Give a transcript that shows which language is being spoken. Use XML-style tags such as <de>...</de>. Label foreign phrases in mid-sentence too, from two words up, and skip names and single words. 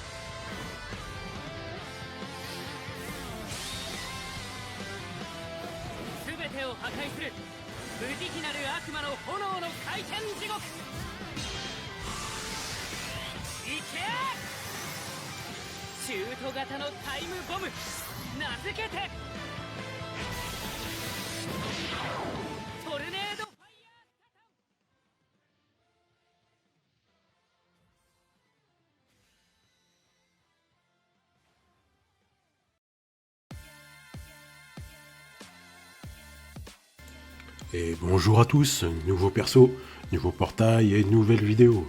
<ja>全てを破壊する無慈悲なる悪魔の炎の回転地獄。いけ！シュート型のタイムボム、名付けてトルネードファイヤー。</ja> <fr>Et bonjour à tous, nouveau perso, nouveau portail et nouvelle vidéo.</fr>